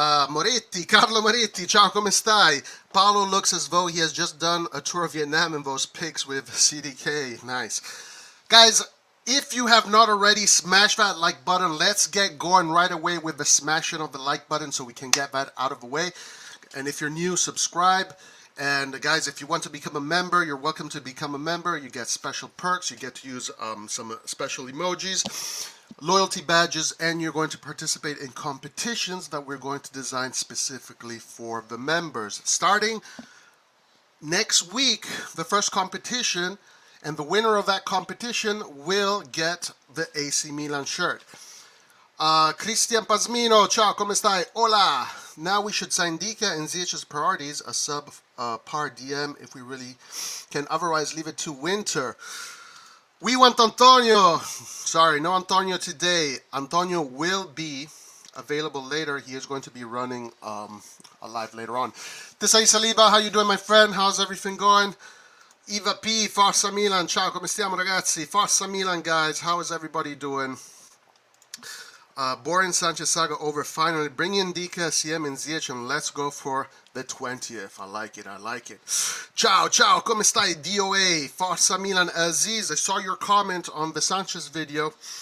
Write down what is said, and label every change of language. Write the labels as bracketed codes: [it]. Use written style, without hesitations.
[it] Moretti, Carlo Moretti, ciao, come stai? [en] Paolo looks as though he has just done a tour of Vietnam in those pics with CDK. Nice. Guys, if you have not already, smash that like button. Let's get going right away with the smashing of the like button so we can get that out of the way. And if you're new, subscribe. And guys, if you want to become a member, you're welcome to become a member. You get special perks. You get to use some special emojis, loyalty badges, and you're going to participate in competitions that we're going to design specifically for the members. Starting next week, the first competition, and the winner of that competition will get the AC Milan shirt. [it] Cristian Pasmino, ciao, come stai? [en] Hola! Now we should sign Dika and Zich's priorities, a sub par DM if we really can, otherwise leave it to winter. We want Antonio. Sorry, no Antonio today. Antonio will be available later. He is going to be running a live later on. Tisai Saliba, how you doing, my friend? How's everything going? [it] Eva P, Forza Milan, ciao, come stiamo ragazzi? [en] Forza Milan, guys, how is everybody doing? Boring Sanchez saga over finally. Bring in Dika, CM, and Ziyech, and let's go for the 20th. I like it, I like it. [it] Ciao, ciao, come stai? [en] DOA, Forza Milan, Aziz. I saw your comment on the Sanchez video.